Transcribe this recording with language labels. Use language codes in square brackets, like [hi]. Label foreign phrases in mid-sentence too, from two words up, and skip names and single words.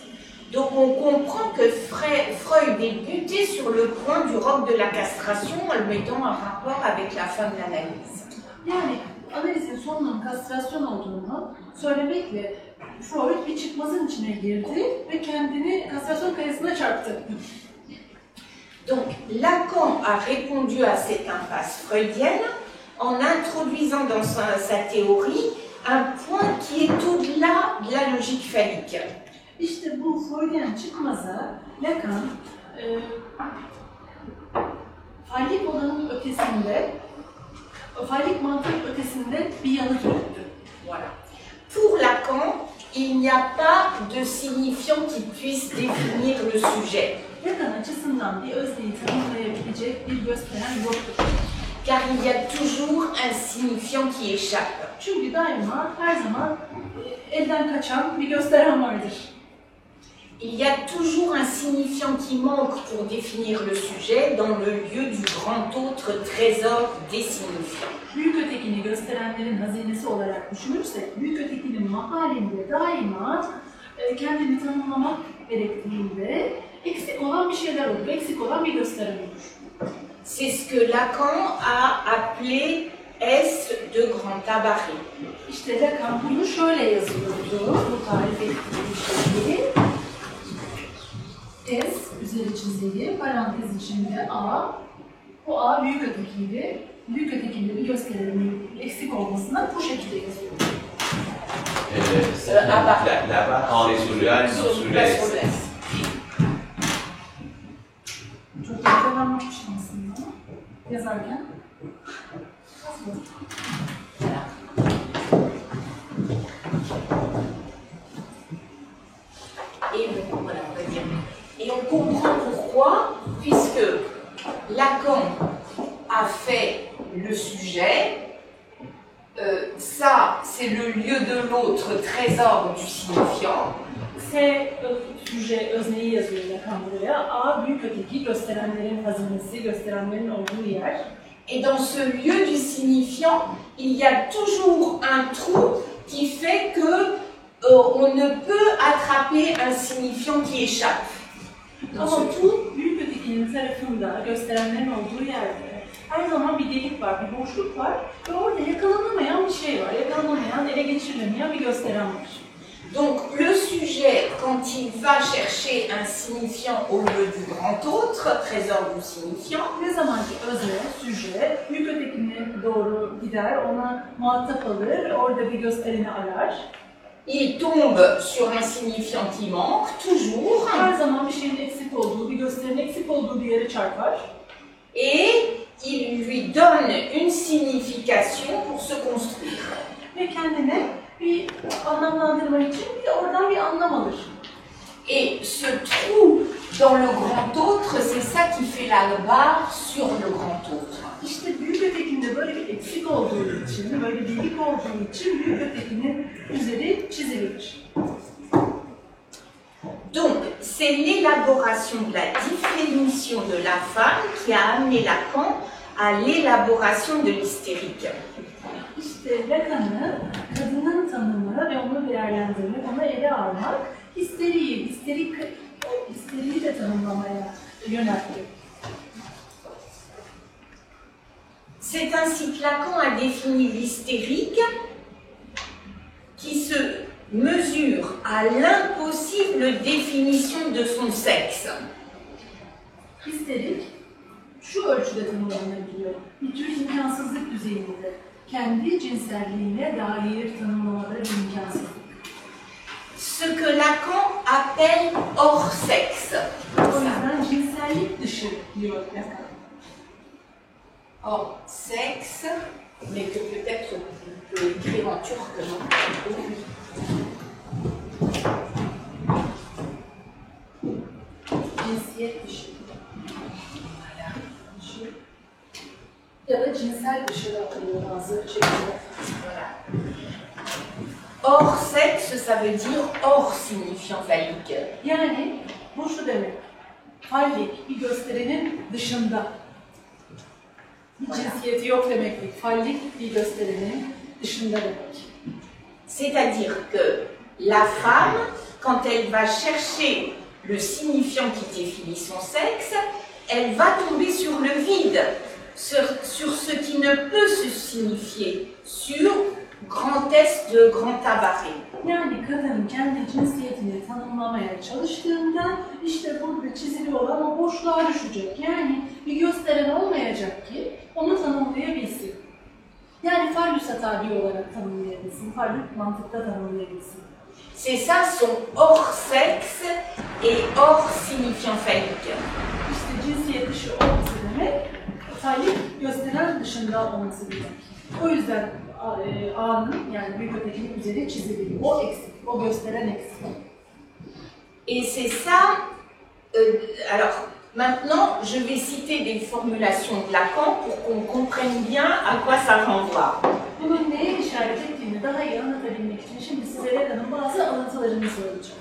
[fr] Donc on comprend que Freud est buté sur le point du roc de la castration en le mettant en rapport avec la fin de l'analyse. [tr] Yani analizin sonunun kastrasyon olduğunu söylemekle Freud bir çıkmazın içine girdi ve kendini kastrasyon kayasına çarptı. [fr] Donc Lacan a répondu à cette impasse freudienne en introduisant dans sa théorie un point qui est au-delà de la logique phallique. [tr] İşte bu Freudyen çıkmaza Lacan fallik olanın ötesinde, fallik mantığın ötesinde bir yanıt yürüttü. [fr] Voilà. Pour Lacan, il n'y a pas de signifiant qui puisse définir le sujet. [tr] Lacan açısından bir özneyi tanımlayabilecek bir gösteren yoktur. [fr] Car il y a toujours un signifiant qui échappe. [tr] Çünkü daima her zaman öfkeden kaçan bir gösteren vardır. [fr] Il y a toujours un signifiant qui manque pour définir le sujet dans le lieu du grand autre trésor des signifiants. [tr] Büyük ötekini gösterenlerin hazinesi olarak düşünürsek, büyük ötekinin mahallinde daima kendini tanımlamak gerektiğinde eksik olan bir şeyler olur, eksik olan bir gösteren olur. [fr] C'est ce que Lacan a appelé S de grand tabaret. [tr] İşte Lacan bunu şöyle yazıyordu, bu tarif ettiği şeyi. S üzeri çizili, parantez içinde A. Bu A büyük ötekiydi. Büyük ötekinde bir gösterinin eksik olmasına bu şekilde yazıyor. [fr] Là-bas, c'est sur le A, non sur le S. [tr] Çok yakalamışım aslında yazarken. [fr] Et on comprend pourquoi, puisque Lacan a fait le sujet, ça c'est le lieu de l'autre trésor du signifiant. [tr] S süje özneyi yazıyor Lacan buraya. A büyük öteki gösterenlerin hazinesi, gösterenlerin olduğu yer. [fr] Et dans ce lieu du signifiant, il y a toujours un trou qui fait que on ne peut attraper un signifiant qui échappe. [tr] Ama bu büyük ötekinin tarafında gösterenlerin olduğu yerde her zaman bir delik var, bir boşluk var ve orada yakalanamayan bir şey var, yakalanamayan, ele geçirilemeyen bir gösteren var. [fr] Donc le sujet, quand il va chercher un signifiant au lieu du grand autre, trésor du signifiant, [tr] Ne zaman ki özne, süje, büyük ötekine doğru gider, ona muhatap alır, orada bir göstereni arar. [fr] il tombe sur un signifiant qui manque, toujours, [tr] Her zaman bir şeyin eksik olduğu, bir gösterinin eksik olduğu bir yere çarpar. [fr] et il lui donne une signification pour se construire. [tr] Ve kendine bir anlamlandırma için oradan bir anlam alır. [fr] Et ce trou dans le grand autre, c'est ça qui fait la barre sur le grand autre. [tr] İşte büyük ötekinde böyle bir eksik olduğu için, böyle bir delik olduğu için büyük ötekinin üzeri çizilir. [fr] Donc, c'est l'élaboration de la définition de la femme qui a amené Lacan à l'élaboration de l'hystérique. [tr] İşte Lacan'ı kadının tanımı ve onu değerlendirmek, onu ele almak, histeriyi de tanımlamaya yöneltti. [fr] C'est ainsi que Lacan a défini l'hystérique qui se mesure à l'impossible définition de son sexe. [tr] Histerik şu ölçüde tanımlanabiliyor. Bir tür imkansızlık düzeyinde. Kendi cinselliğine dair tanımlamaları bir imkansızlık. [fr] Ce que Lacan appelle hors sexe. [tr] O yüzden cinsellik dışı diyor Lacan. [fr] Hors sexe, mais que peut-être on peut écrire en turc, non? [tr] Cinsiyet dışı. Ya da cinsel dışı da oluyor bazı şekilde. [fr] Hors sexe, ça veut dire hors signifiant phallique. [tr] Yani bu şu demek. Fallik bir gösterenin dışında. Bir cinsiyeti yok demektir. Fallik bir gösterenin dışında demek. [fr] C'est-à-dire que la femme, quand elle va chercher le signifiant qui définit son sexe, elle va tomber sur le vide, sur ce qui ne peut se signifier, sur grand S de grand tabaret. [tr] Yani kadın kendi cinsiyetini tanımlamaya çalıştığında işte burada çizili olan o boşluğa düşecek. Yani bir gösteren olmayacak ki onu tanımlayabilsin. Yani fallüse tabi olarak tanımlayabilsin, fallük mantıkta tanımlayabilsin. [fr] C'est ça son hors sexe et hors signifiant phallique. [tr] İşte cinsiyet dışı olması demek, fallik gösteren dışında olması demek. O yüzden A'nın yani büyük ötekinin üzeri çiziliyor. O eksik, o gösteren eksik. [fr] Et c'est ça, alors maintenant je vais citer des formulations de Lacan pour qu'on comprenne bien à quoi ça renvoie. [tr] Bunun neye işaret ettiğini daha iyi anlatabilmek için şimdi size Reda'nın bazı alıntılarını söyleyeceğim.